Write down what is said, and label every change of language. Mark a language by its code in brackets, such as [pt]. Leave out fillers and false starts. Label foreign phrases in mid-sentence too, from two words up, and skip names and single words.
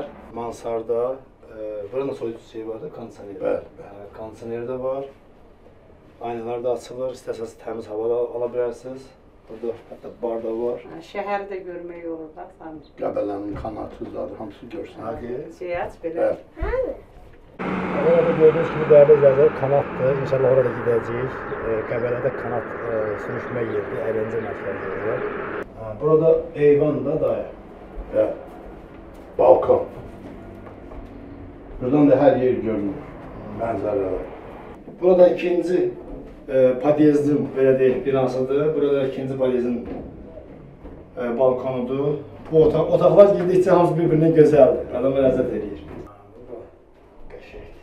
[az] Mansarda, bura nasıl şey vardı? Kondisioner. Bəli. Kondisioner də var. Aynalar da açılır, istəsəz təmiz hava da ala bilərsiniz. Burada hətta bar da var. Şəhəri də görmək olur da Samir. Qəbələnin kanatı zadı hamısı görsün. Şey aç belə. [tr] Evet. Orada gördüğünüz gibi değerli izleyiciler kanattır. İnşallah orada gideceğiz. [az] Qəbələdə kanat sürüşmə yeridir, əyləncə mərkəzidir. Burada eyvan da dair. [tr] Evet. Balkon. Buradan da her yer görünür. [az] Mənzərələr. Burada ikinci podyezdin belə deyək binasıdır. Burada ikinci podyezdin balkonudur. Bu otaqlar girdikcə hamısı bir-birindən gözəldir. Adama ləzzət edir. Qəşəkdir.